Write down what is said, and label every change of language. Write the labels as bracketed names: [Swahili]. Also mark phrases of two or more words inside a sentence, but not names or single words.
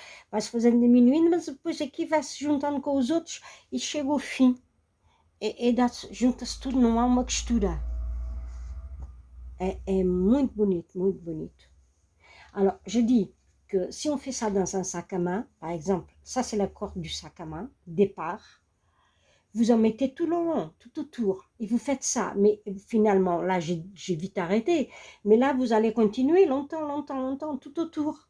[Portuguese] Vai-se fazendo diminuindo, mas depois aqui vai-se juntando com os outros e chega ao fim. Junta-se tudo, não há uma costura. É muito bonito, muito bonito. [French] Alors, je dis que si on fait ça dans un sac à main, par exemple, ça c'est la corde du sac à main, départ, vous en mettez tout le long, tout autour, et vous faites ça. Mais finalement, là, j'ai vite arrêté, mais là, vous allez continuer longtemps, longtemps, longtemps, tout autour.